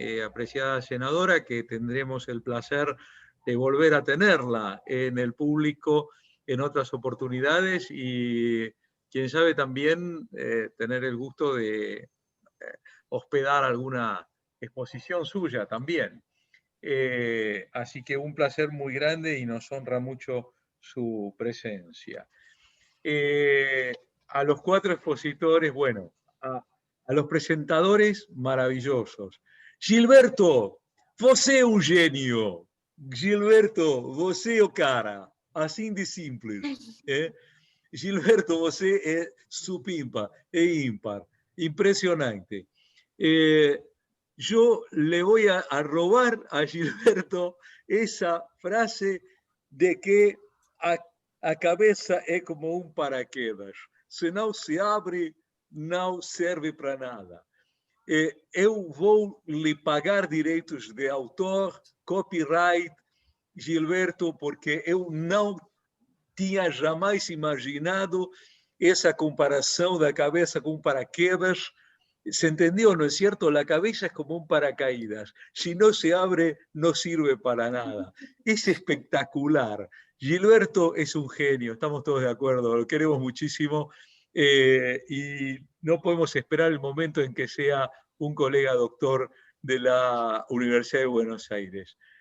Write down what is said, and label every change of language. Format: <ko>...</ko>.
<es>apreciada senadora, que tendremos el placer de volver a tenerla en el público en otras oportunidades y quién sabe también tener el gusto de hospedar alguna exposición suya también. Así que un placer muy grande y nos honra mucho su presencia. A los 4 expositores, bueno, a los presentadores maravillosos.</es> <pt>Gilberto, você é um gênio. Gilberto, você é o cara. Assim de simples. Gilberto, você é supimpa, é ímpar.</pt> <es>Impresionante. Yo le voy a robar a Gilberto esa frase de que</es> <pt>a cabeça é como um paraquedas. Se não se abre, não serve para nada. Eu vou lhe pagar direitos de autor, copyright, Gilberto, porque eu não tinha jamais imaginado esa comparação da cabeça com paraquedas.</pt> <es>¿Se entendió, no es cierto? La cabeza es como un paracaídas. Si no se abre, no sirve para nada. Es espectacular. Gilberto es un genio, estamos todos de acuerdo, lo queremos muchísimo y no podemos esperar el momento en que sea un colega doctor de la Universidad de Buenos Aires.</es>